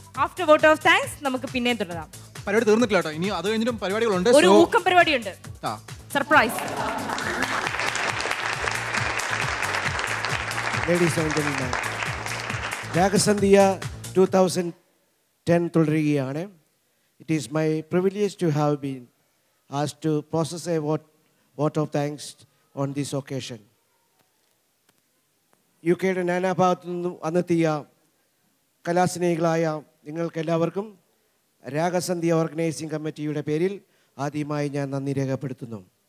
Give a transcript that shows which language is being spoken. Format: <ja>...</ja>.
<ml>After vote of thanks നമുക്ക് പിന്നെയും തുടരാം. പരിപാടി തീർന്നിട്ടില്ല കേട്ടോ, ഇനി അത് കഴിഞ്ഞിട്ടും പരിപാടികളുണ്ട്. ഒരു ഊക്കം പരിപാടിയുണ്ട്, സർപ്രൈസ്. ലേഡീസ് ആൻഡ് ജെന്റിൽമാൻ, രാഗസന്ധ്യ 2010 തുടരുകയാണ്.</ml> <en>It is my privilege to have been asked to process a vote of thanks on this occasion.</en> <ml>യുകെയുടെ നാനാഭാഗത്തു നിന്നും വന്നെത്തിയ കലാസ്നേഹികളായ നിങ്ങൾക്കെല്ലാവർക്കും രാഗസന്ധ്യ ഓർഗനൈസിംഗ് കമ്മിറ്റിയുടെ പേരിൽ ആദ്യമായി ഞാൻ നന്ദി രേഖപ്പെടുത്തുന്നു.</ml>